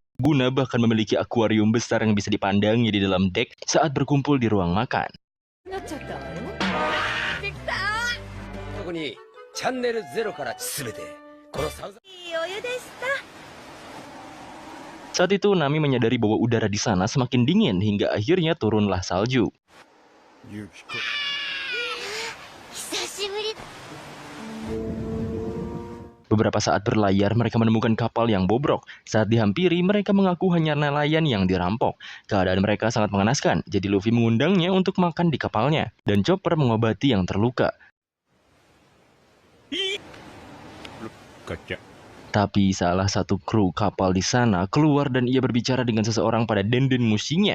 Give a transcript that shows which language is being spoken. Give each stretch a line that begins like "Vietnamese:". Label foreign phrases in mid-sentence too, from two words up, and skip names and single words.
Indonesian: Guna bahkan memiliki akuarium besar yang bisa dipandangi di dalam dek saat berkumpul di ruang makan.
Japanese: なっちゃったわよ。できた。特にチャンネル0から全てこのサウザいいお湯でした。
Indonesian: Saat itu Nami menyadari bahwa udara di sana semakin dingin hingga akhirnya turunlah salju.
Japanese: ユキコ久しぶり。
Indonesian: Beberapa saat berlayar, mereka menemukan kapal yang bobrok. Saat dihampiri, mereka mengaku hanya nelayan yang dirampok. Keadaan mereka sangat mengenaskan, jadi Luffy mengundangnya untuk makan di kapalnya. Dan Chopper mengobati yang terluka. Tapi salah satu kru kapal di sana keluar dan ia berbicara dengan seseorang pada denden musinya.